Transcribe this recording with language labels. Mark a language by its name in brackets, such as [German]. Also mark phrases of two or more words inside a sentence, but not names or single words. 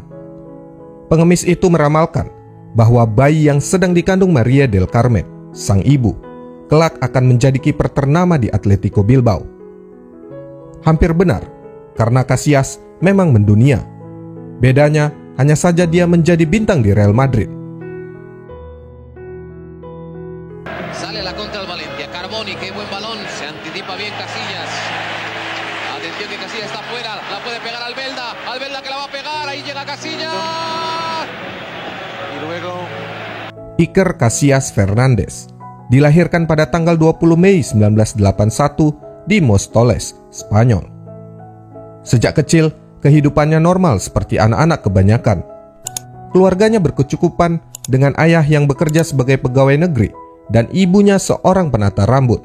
[Indonesian] Pengemis itu meramalkan bahwa bayi yang sedang dikandung Maria del Carmen, sang ibu, kelak akan menjadi kiper ternama di Atletico Bilbao. Hampir benar, karena Casillas memang mendunia. Bedanya hanya saja dia menjadi bintang di Real Madrid. [Spanish] Sale la contra el Valencia. Carboni, qué buen balón. Se anticipa bien Casillas. Atención que Casillas está fuera. La puede pegar Albelda. Albelda que la va a pegar. Ahí llega Casillas. Y luego [Indonesian] Iker Casillas Fernández dilahirkan pada tanggal 20 Mei 1981 di Móstoles, Spanyol. Sejak kecil, kehidupannya normal seperti anak-anak kebanyakan. Keluarganya berkecukupan dengan ayah yang bekerja sebagai pegawai negeri dan ibunya seorang penata rambut.